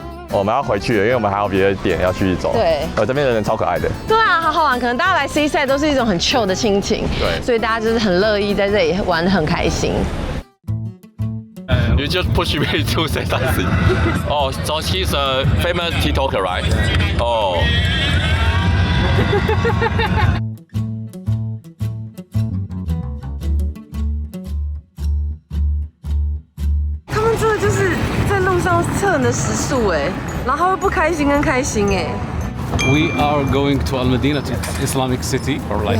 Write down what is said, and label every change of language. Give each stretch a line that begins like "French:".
Chinese: 我们要回去了，因为我们还有别的点要去走。对，这边的人超可爱的。对啊，好好玩。可能大家来 C 赛都是一种很 chill 的心情，对，所以大家就是很乐意在这里玩得很开心。
English: You just push me to say something. Oh, so he's a famous TikToker, right? Oh.
Chinese: 他们真的就是在路上测你的时速哎，然后他会不开心跟开心哎。
English: We are going to Al Madinah, to Islamic city, or like